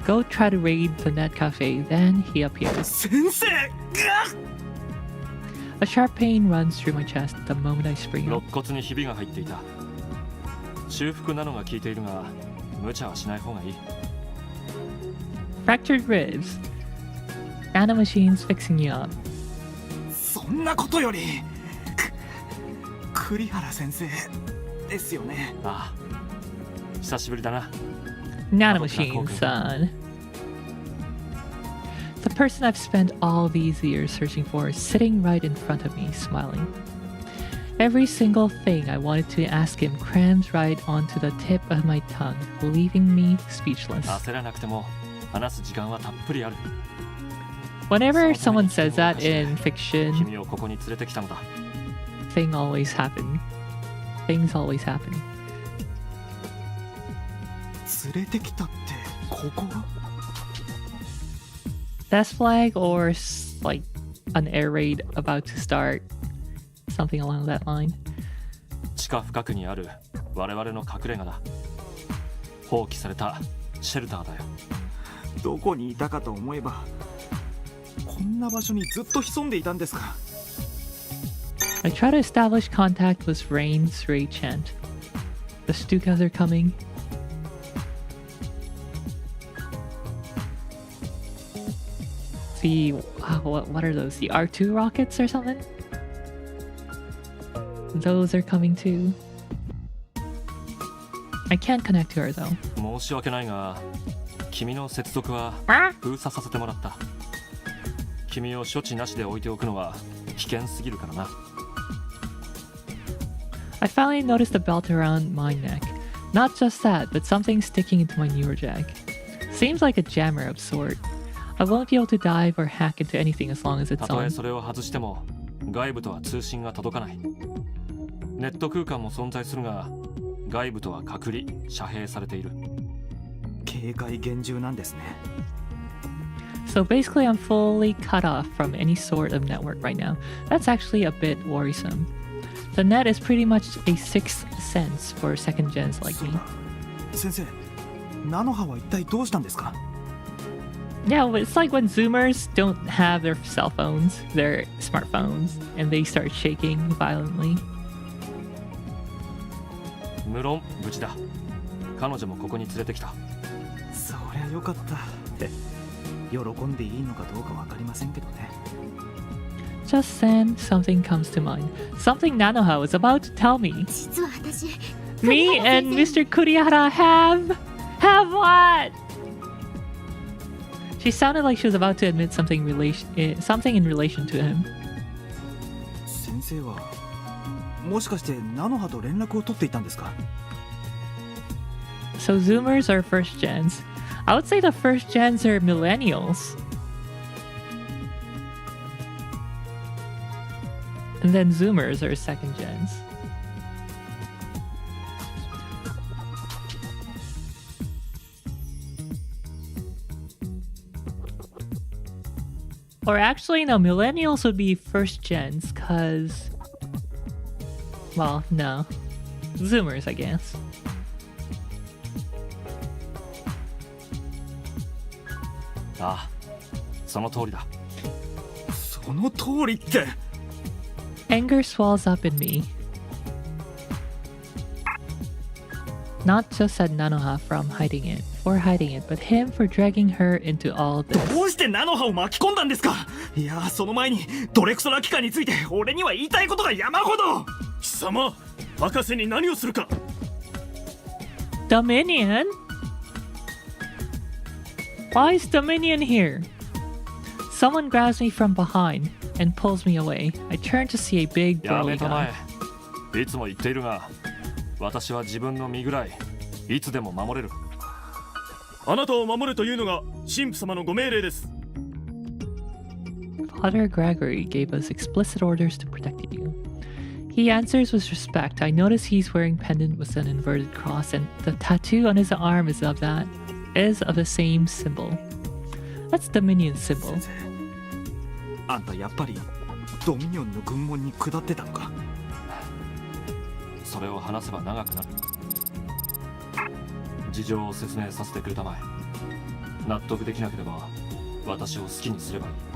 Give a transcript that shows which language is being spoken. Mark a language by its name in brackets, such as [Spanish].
[English] Go try to raid the net cafe, then he appears. [Japanese] 先生。 [English] A sharp pain runs through my chest the moment I spring [Japanese] 肋 [English] up. [Japanese] 骨にひびが入っていた。修復なのが効いているが、無茶はしない方がいい。 [English] Fractured ribs. Nanomachine's fixing you up. [Japanese] そんなことより栗原先生ですよね。ああ、久しぶりだな。 [English] Nanomachine, son. The person I've spent all these years searching for is sitting right in front of me, smiling. Every single thing I wanted to ask him crams right onto the tip of my tongue, leaving me speechless. [Japanese] 焦らなくても話す時間はたっぷりある。 [English] Whenever someone says that in fiction, [Japanese] 君をここに連れてきたのだ。 [English] things always happen. Things always happen. [Japanese] 連れてきたってここは [English] Death flag or like an air raid about to start. Something along that line. [Japanese] 地下深くにある我々の隠れ家だ。放棄されたシェルターだよ。どこにいたかと思えばこんな場所にずっと潜んでいたんですか。 [English] I try to establish contact with Rain's Ray chant. The Stukas are coming. The what are those? The R2 rockets or something? Those are coming too. I can't connect to her though. [Japanese] 申し訳ないが、君の接続は封鎖させてもらった。君を処置なしで置いておくのは危険すぎるからな。 [English] I finally noticed a belt around my neck. Not just that, but something sticking into my newer jack. Seems like a jammer of sort. I won't be able to dive or hack into anything as long as it's [Japanese] たとえ [English] on. [Japanese] それを外しても外部とは通信が届かない。ネット空間も存在するが、外部とは隔離、遮蔽されている。警戒厳重なんですね。 [English] So basically I'm fully cut off from any sort of network right now. That's actually a bit worrisome. The net is pretty much a sixth sense for second gens like [Japanese] そうだ。先生、ナノハは一体どうしたんですか。 [English] Yeah, well, it's like when Zoomers don't have their cell phones, their smartphones, and they start shaking violently. [Japanese] 無論無事だ。彼女もここに連れてきた。そりゃよかったって喜んでいいのかどうかわかりませんけどね。 [English] Just then, something comes to mind. Something Nanoha was about to tell me. [Japanese] 実は私 [English] Me and Mr. Kurihara have what? She sounded like she was about to admit something in relation to him. [Japanese] 先生はもしかしてナノハと連絡を取っていたんですか？ [English] So Zoomers are first gens. I would say the first gens are millennials. And then Zoomers are second gens. Or actually, no, millennials would be first gens, cause... Well, no. Zoomers, I guess. [Japanese] Ah, その通りだ。その通りって。 [English] Anger swells up in me. Not just at Nanoha for hiding it, but him for dragging her into all this. [Japanese] どうしてナノハを巻き込んだんですか？いや、その前にドレクソラ機関について俺には言いたいことが山ほど。貴様、博士に何をするか。 [English] Dominion? Why is Dominion here? Someone grabs me from behind and pulls me away. I turn to see a big [Japanese] や [English] burly [Japanese] めたま [English] guy. [Japanese] え。いつも言っているが、私は自分の身ぐらいいつでも守れる。あなたを守るというのが神父様のご命令です。 [English] Father Gregory gave us explicit orders to protect you. He answers with respect. I notice he's wearing pendant with an inverted cross, and the tattoo on his arm is of the same symbol. That's Dominion's symbol. [Japanese] あんたやっぱりドミニオンの軍門に下ってたのか？それを話せば長くなる。事情を説明させてくれたまえ。納得できなければ私を好きにすればいい。